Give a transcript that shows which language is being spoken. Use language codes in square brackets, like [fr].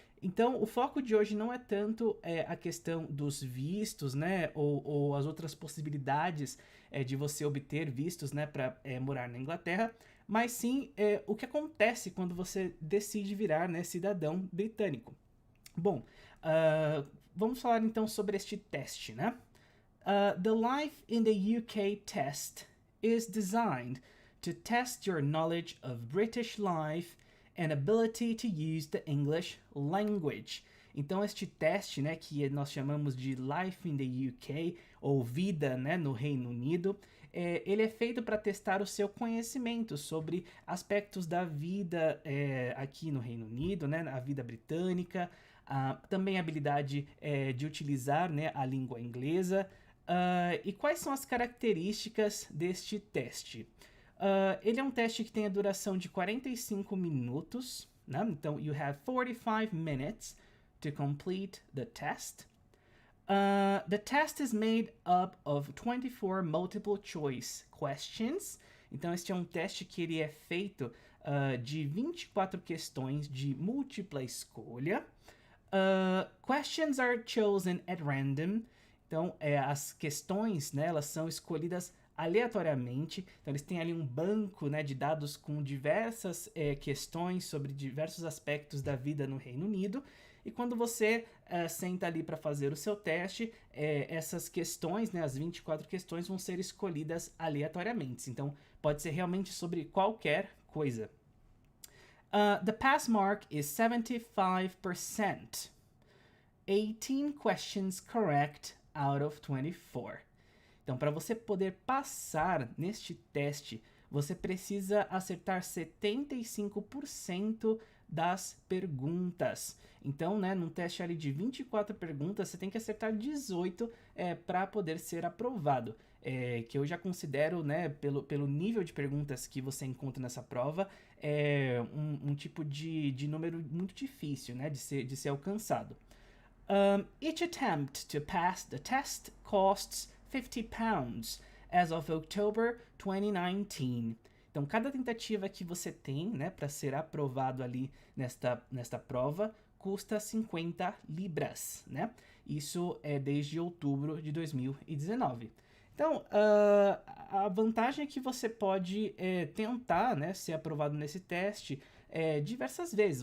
[pt] Então, o foco de hoje não é tanto a questão dos vistos, né, ou as outras possibilidades de você obter vistos, né, para morar na Inglaterra, mas sim o que acontece quando você decide virar, né, cidadão britânico. Bom, vamos falar então sobre este teste, né? [en] The Life in the UK test is designed to test your knowledge of British life and ability to use the English language. [pt] Então este teste, né, que nós chamamos de Life in the UK ou Vida, né, no Reino Unido, ele é feito para testar o seu conhecimento sobre aspectos da vida aqui no Reino Unido, né, a vida britânica, também a habilidade de utilizar, né, a língua inglesa. E quais são as características deste teste? Ele é um teste que tem a duração de 45 minutos, né? Então, [en] you have 45 minutes to complete the test. The test is made up of 24 multiple choice questions. [pt] Então, este é um teste que ele é feito de 24 questões de múltipla escolha. [en] Questions are chosen at random. [pt] Então, as questões, né, elas são escolhidas aleatoriamente. Então, eles têm ali um banco, né, de dados com diversas questões sobre diversos aspectos da vida no Reino Unido. E quando você senta ali para fazer o seu teste, essas questões, né, as 24 questões, vão ser escolhidas aleatoriamente. Então, pode ser realmente sobre qualquer coisa. [en] The pass mark is 75%. 18 questions correct out of 24. [pt] Então, para você poder passar neste teste, você precisa acertar 75% das perguntas. Então, né, num teste ali de 24 perguntas, você tem que acertar 18 para poder ser aprovado. Que eu já considero, né, pelo nível de perguntas que você encontra nessa prova, um tipo de número muito difícil, né, de ser alcançado. [en] Each attempt to pass the test costs £50 as of October 2019. [pt] Então, cada tentativa que você tem, né, para ser aprovado ali nesta prova, custa 50 libras, né? Isso é desde outubro de 2019. Então, a vantagem é que você pode tentar, né, ser aprovado nesse teste diversas vezes.